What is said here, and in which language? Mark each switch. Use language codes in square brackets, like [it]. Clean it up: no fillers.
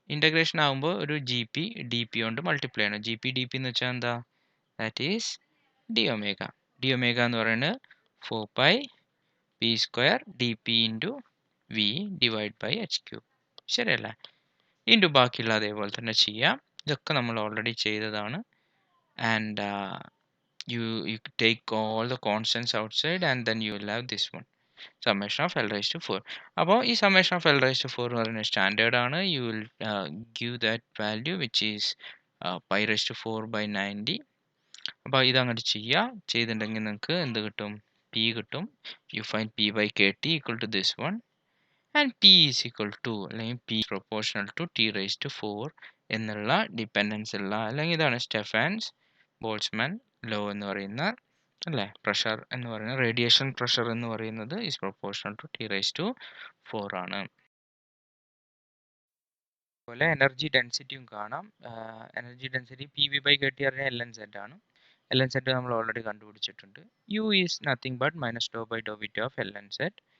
[ml] Integration ആകുമ്പോൾ ഒരു G P D P കൊണ്ട് മൾട്ടിപ്ലൈ ചെയ്യണം. ജി പി ഡി പി എന്ന് വെച്ചാൽ എന്താ? [en] That is D omega. D omega [ml] എന്ന് പറയുന്നത് [en] 4 pi P square D P into V divide by H cube. [ml] ശരിയല്ലേ? ഇൻറ്റു ബാക്കിയുള്ള അതേപോലെ തന്നെ ചെയ്യാം. ഇതൊക്കെ നമ്മൾ ഓൾറെഡി ചെയ്തതാണ്. [en] And you take all the constants outside and then you will have this one summation of L raised to 4. [ml] അപ്പോൾ ഈ [en] summation of L raised to 4 [ml] എന്ന് പറയുന്നത് സ്റ്റാൻഡേർഡ് ആണ്. [en] You will give that value which is pi raised to 4 by 90. [ml] അപ്പോൾ ഇതങ്ങോട്ട് ചെയ്തിട്ടുണ്ടെങ്കിൽ നിങ്ങൾക്ക് എന്ത് കിട്ടും? P കിട്ടും. [en] You find P by KT equal to this one and P is equal to അല്ലെങ്കിൽ P proportional to T raised to 4 [ml] എന്നുള്ള dependence ഉള്ള അല്ലെങ്കിൽ ഇതാണ് സ്റ്റെഫാൻസ് ബോൾട്സ്മാൻ ലോ എന്ന് പറയുന്ന അല്ലേ? [en] pressure [ml] എന്ന് പറയുന്നത് [en] Radiation pressure എന്ന് പറയുന്നത് is proportional to T raise to 4 ആണ്. [ml] അതുപോലെ എനർജി ഡെൻസിറ്റിയും കാണാം. Energy density P V by K T അറിയാൻ എൽ എൻ സെഡ് ആണ്. എൽ എൻ സെഡ് നമ്മൾ already കണ്ടുപിടിച്ചിട്ടുണ്ട്. [en] U is nothing but minus do by do with of L N Z.